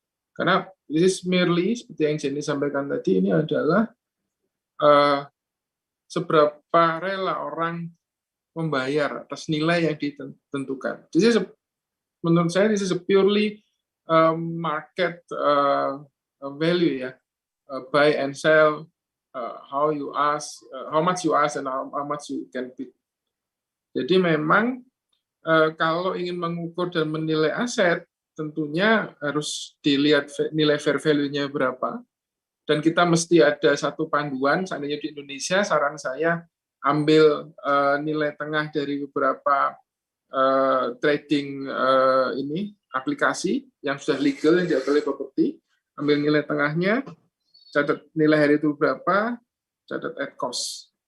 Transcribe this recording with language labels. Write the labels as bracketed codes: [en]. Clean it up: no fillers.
[id] Karena [en] this is merely [id] seperti yang Jenny sampaikan tadi, ini adalah seberapa rela orang membayar atas nilai yang ditentukan. Jadi menurut saya [en] this is a purely market value ya, buy and sell, how much you ask and how much you can bid. [id] Jadi memang kalau ingin mengukur dan menilai aset, tentunya harus dilihat nilai fair value-nya berapa, dan kita mesti ada satu panduan. Seandainya di Indonesia, saran saya ambil nilai tengah dari beberapa trading aplikasi yang sudah legal, yang diakui oleh properti, ambil nilai tengahnya, catat nilai hari itu berapa, catat at cost.